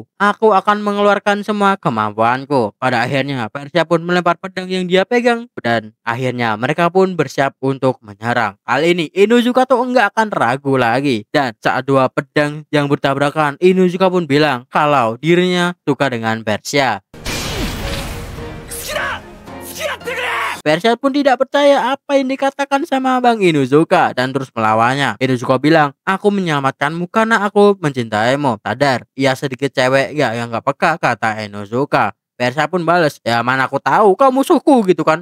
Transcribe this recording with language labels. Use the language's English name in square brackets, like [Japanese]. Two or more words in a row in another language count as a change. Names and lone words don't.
[Indonesian] Aku akan mengeluarkan semua kemampuanku." Pada akhirnya Persia pun melempar pedang yang dia pegang dan akhirnya mereka pun bersiap untuk menyerang. Kali ini Inuzuka tuh enggak akan ragu lagi. Dan saat 2 pedang yang bertabrakan, Inuzuka pun bilang kalau dirinya suka dengan Persia. [Japanese] 好きだ付き合ってくれ [Indonesian] Persia pun tidak percaya apa yang dikatakan sama Bang Inuzuka dan terus melawannya. Inuzuka bilang, "Aku menyelamatkanmu karena aku mencintaimu." Sadar, ia sedikit cewek ya yang gak peka, kata Inuzuka. Persia pun bales, "Ya mana aku tahu kau musuhku," gitu kan.